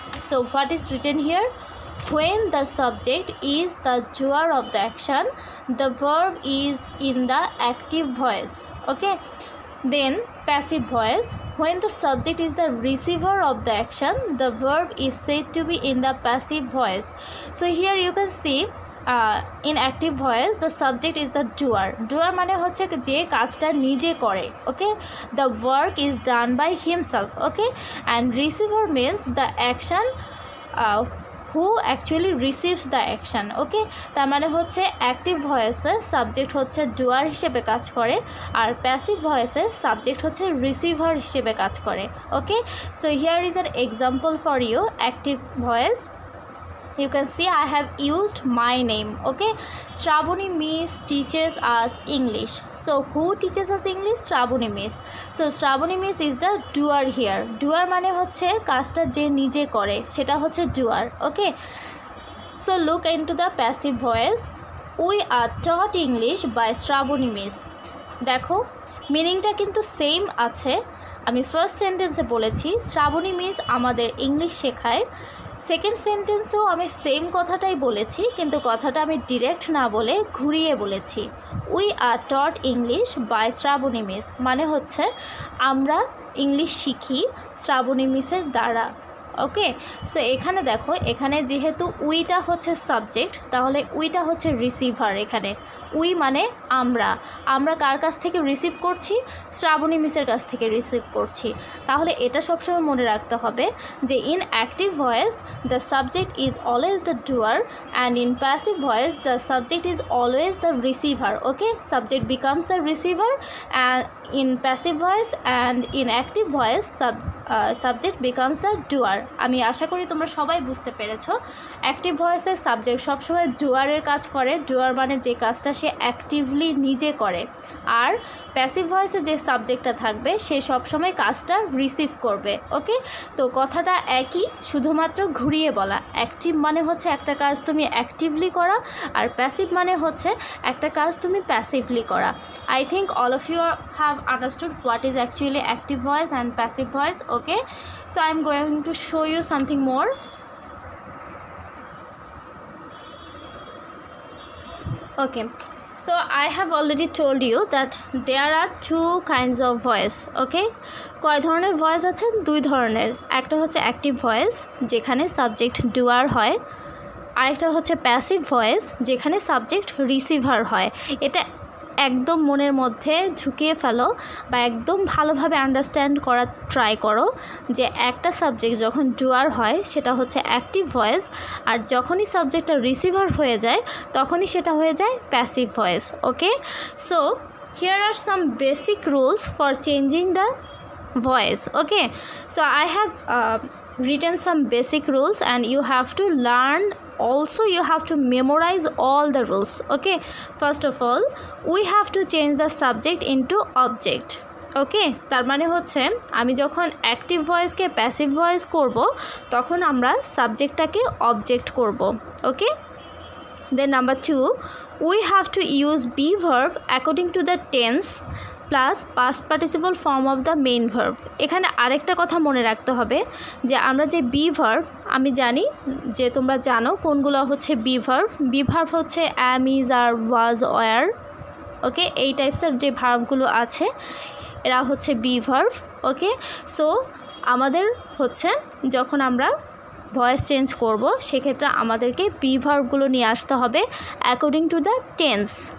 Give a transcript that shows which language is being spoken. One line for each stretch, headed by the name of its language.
English: So what is written here? When the subject is the doer of the action, the verb is in the active voice. Okay, then passive voice. When the subject is the receiver of the action, the verb is said to be in the passive voice. So here you can see in active voice the subject is the doer.
Bangla: Doer মানে হচ্ছে যে কাজটা নিজে করে।
English: Okay, the work is done by himself. Okay, and receiver means the action who actually receives the action.
Bangla: Okay, তার মানে হচ্ছে active ভয়েসে subject হচ্ছে ডুয়ার হিসেবে কাজ করে আর প্যাসিভ ভয়েসে সাবজেক্ট হচ্ছে রিসিভার হিসেবে কাজ করে।
English: Okay, so here is an example for you. Active voice, you can see I have used my name. Okay, Shravani Miss teaches us English. So who teaches us English? Shravani Miss. So Shravani Miss is the doer here.
Bangla: Doer মানে হচ্ছে কাজটা যে নিজে করে, সেটা হচ্ছে doer.
English: Okay, so look into the passive voice. We are taught English by Shravani Miss.
Bangla: দেখো মিনিংটা কিন্তু সেম আছে। আমি ফার্স্ট সেন্টেন্সে বলেছি শ্রাবণী মিস আমাদের ইংলিশ শেখায়। সেকেন্ড সেন্টেন্সেও আমি সেম কথাটাই বলেছি, কিন্তু কথাটা আমি ডিরেক্ট না বলে ঘুরিয়ে বলেছি।
English: we are taught English by Shravani miss,
Bangla: মানে হচ্ছে আমরা ইংলিশ শিখি শ্রাবণী মিসের দ্বারা। ওকে, সো এখানে দেখো, এখানে যেহেতু উইটা হচ্ছে সাবজেক্ট, তাহলে উইটা হচ্ছে রিসিভার। এখানে উই মানে আমরা, আমরা কার কাছ থেকে রিসিভ করছি? শ্রাবণী মিসের কাছ থেকে রিসিভ করছি। তাহলে এটা সবসময় মনে রাখতে হবে যে
English: In active voice the subject is always the doer and in passive voice the subject is always the receiver. Okay, subject becomes the receiver and in passive voice and in active voice subject becomes the doer.
Bangla: আমি আশা করি তোমরা সবাই বুঝতে পেরেছো। Active ভয়েসের subject সবসময় ডুয়ারের কাজ করে। ডুয়ার মানে যে কাজটা সে অ্যাক্টিভলি নিজে করে। আর প্যাসিভ ভয়েসে যে সাবজেক্টটা থাকবে সে সবসময় কাজটা রিসিভ করবে। ওকে, তো কথাটা একই, শুধুমাত্র ঘুরিয়ে বলা। অ্যাক্টিভ মানে হচ্ছে একটা কাজ তুমি অ্যাক্টিভলি করা, আর প্যাসিভ মানে হচ্ছে একটা কাজ তুমি প্যাসিভলি করা।
English: I think all of you have understood what is actually active voice and passive voice. Okay, so I'm going to show you something more. Okay, so I have already told you that there are two kinds of voice.
Bangla: Okay, কয় ধরনের voice আছে? দুই ধরনের। একটা হচ্ছে active voice যেখানে subject ডুয়ার হয়, আরেকটা হচ্ছে প্যাসিভ ভয়েস যেখানে সাবজেক্ট রিসিভার হয়। এটা একদম মনের মধ্যে ঢুকিয়ে ফেলো বা একদম ভালোভাবে আন্ডারস্ট্যান্ড করার ট্রাই করো যে একটা সাবজেক্ট যখন ডুয়ার হয় সেটা হচ্ছে অ্যাক্টিভ ভয়েস, আর যখনই সাবজেক্টটা রিসিভার হয়ে যায় তখনই সেটা হয়ে যায় passive voice.
English: Okay, so here are some basic rules for changing the voice. Okay, so I have written some basic rules and you have to learn, also you have to memorize all the rules. Okay, first of all we have to change the subject into object.
Bangla: ওকে, তার মানে হচ্ছে আমি যখন active ভয়েসকে passive voice করব তখন আমরা সাবজেক্টটাকে object করব।
English: Okay, then number 2 we have to use be verb according to the tense plus past participle form of the main verb.
Bangla: এখানে আরেকটা কথা মনে রাখতে হবে যে আমরা যে বি ভার্ব, আমি জানি যে তোমরা জানো কোনগুলো হচ্ছে বি ভার্ব। বি ভার্ব হচ্ছে অ্যাম, ইজ, আর, ওয়াজ, ওয়ার। ওকে, এই টাইপসের যে ভার্বগুলো আছে এরা হচ্ছে বি ভার্ব। ওকে, সো আমাদের হচ্ছে যখন আমরা ভয়েস চেঞ্জ করব সেক্ষেত্রে আমাদেরকে বি ভার্বগুলো নিয়ে আসতে হবে
English: According to the tense.